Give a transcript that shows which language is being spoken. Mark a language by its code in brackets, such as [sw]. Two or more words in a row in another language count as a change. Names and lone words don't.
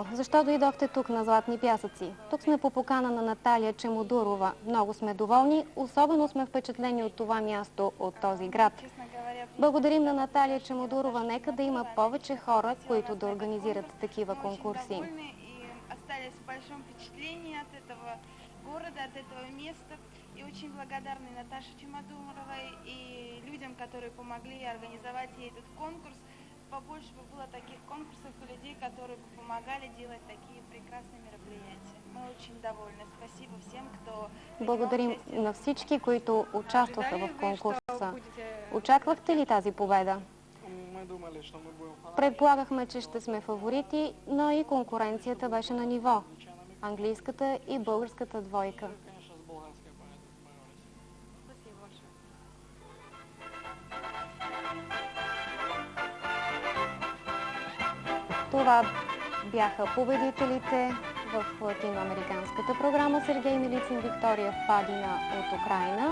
[bg] Защо дойдохте тук на Златни пясъци? Тук сме по покана на Наталия Чемодурова. Много сме доволни, особено сме впечатлени от това място, от този град. Благодарим на Наталия Чемодурова. Нека да има повече хора, които да организират такива конкурси. [ru] И очень благодарны Наташе Чемодуровой и людям, которые помогли организовать ей этот конкурс. Побольше бы было таких конкурсов и людей, которые бы помогали делать такие прекрасные мероприятия. Мы очень довольны. Спасибо всем, кто... [bg] Благодарим на всички, които участваха в конкурса. Очаквахте ли тази победа? Предполагахме, че ще сме фаворити, но и конкуренцията беше на ниво. Английската и българската двойка. Това бяха победителите в латиноамериканската програма Сергей Милицин Виктория Фадина от Украйна.